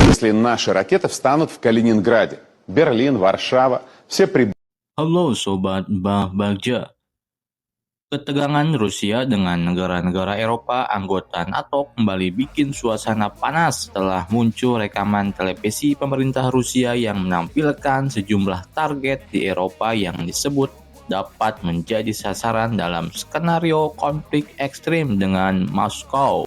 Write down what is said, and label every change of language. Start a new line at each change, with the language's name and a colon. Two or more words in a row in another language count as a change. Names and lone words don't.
Russian: если наши ракеты встанут в Калининграде. Берлин, Варшава, все прибыли.
Indonesian: Halo Sobat Bagja. Ketegangan Rusia dengan negara-negara Eropa anggota NATO kembali bikin suasana panas setelah muncul rekaman televisi pemerintah Rusia yang menampilkan sejumlah target di Eropa yang disebut dapat menjadi sasaran dalam skenario konflik ekstrim dengan Moskow.